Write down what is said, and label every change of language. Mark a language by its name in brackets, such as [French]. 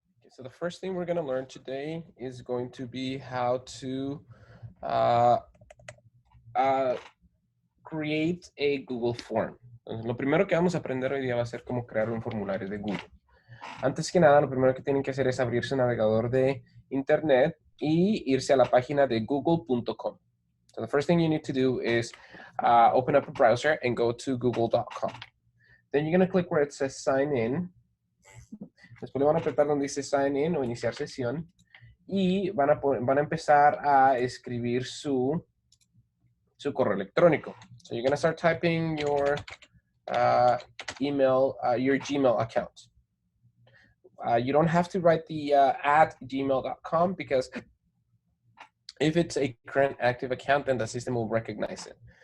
[English] So the first thing we're going to learn today is going to be how to uh, uh, create a Google form. [Spanish] Entonces, lo primero que vamos a aprender hoy día va a ser cómo crear un formulario de Google. Antes que nada, lo primero que tienen que hacer es abrir su navegador de internet y irse a la página de google.com. [English] So the first thing you need to do is open up a browser and go to google.com. Then you're going to click where it says sign in. [Spanish] Después le van a apretar donde dice sign in o iniciar sesión y van a empezar a escribir su correo electrónico. [English] So you're going to start typing your email, your Gmail account. You don't have to write the at gmail.com because if it's a current active account, then the system will recognize it.